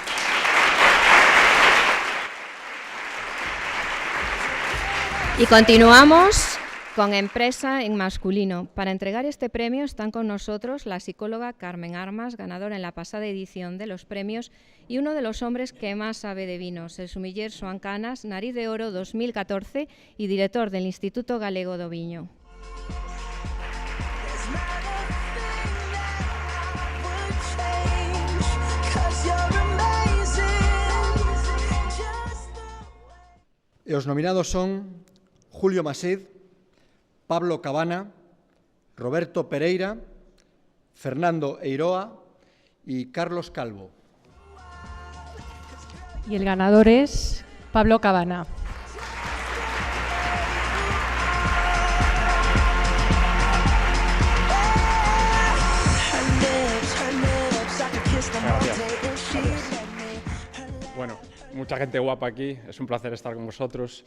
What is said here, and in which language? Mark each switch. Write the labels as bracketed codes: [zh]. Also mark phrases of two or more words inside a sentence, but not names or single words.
[es] Y continuamos con Empresa en masculino. Para entregar este premio están con nosotros la psicóloga Carmen Armas, ganadora en la pasada edición de los premios, y uno de los hombres que más sabe de vinos, el sumiller Xoán Canas, Nariz de Oro 2014 y director del Instituto Galego do Viño. [gl] E os nominados son Julio Mased, Pablo Cabana, Roberto Pereira, Fernando Eiroa y Carlos Calvo. [es] Y el ganador es Pablo Cabana. Bueno, mucha gente guapa aquí, es un placer estar con vosotros.